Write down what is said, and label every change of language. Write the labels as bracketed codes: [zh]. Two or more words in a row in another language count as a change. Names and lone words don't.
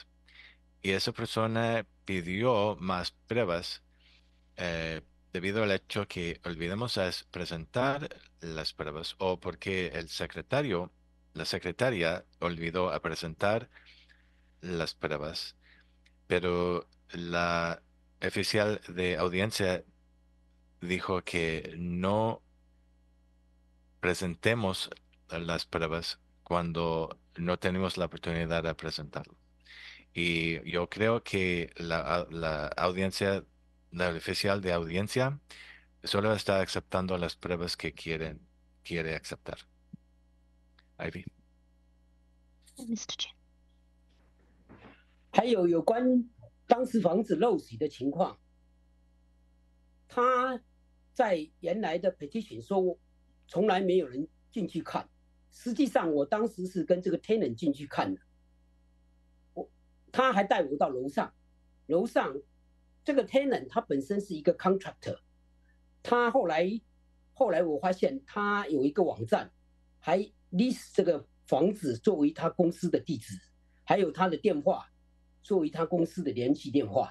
[es] Y esa persona pidió más pruebas debido al hecho que olvidamos presentar las pruebas o porque la secretaria olvidó a presentar las pruebas, pero la oficial de audiencia dijo que no presentemos las pruebas cuando no tenemos la oportunidad de presentarlo. Y yo creo que la audiencia, la oficial de audiencia, solo está aceptando las pruebas que quiere aceptar. Ivy. Mr. Chen. [zh] 还有关当时房子漏水的情况，他在原来的 petition 说从来没有人进去看，实际上我当时是跟这个 tenant 进去看的，他还带我到楼上，这个 tenant 他本身是一个 contractor， 他后来我发现他有一个网站，还 list 这个房子作为他公司的地址，还有他的电话作为他公司的联系电话。